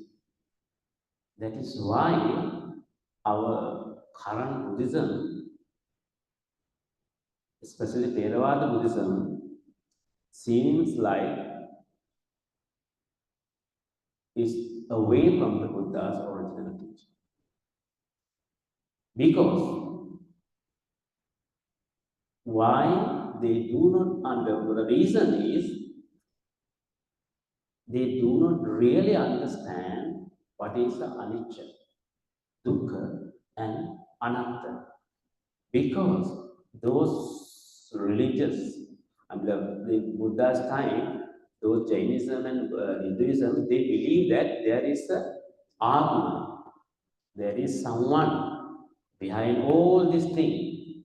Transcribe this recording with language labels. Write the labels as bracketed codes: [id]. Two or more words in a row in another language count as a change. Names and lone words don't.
[en] That is why our current Buddhism, especially Theravada Buddhism, seems like is away from the Buddha's original teaching. Because why they do not understand, the reason is they do not really understand what is the [pi] anicca, dukkha, [en] and anatta. Because those religious, and the Buddha's time, those Jainism and Hinduism, they believe that there is a Atma, there is someone behind all these things.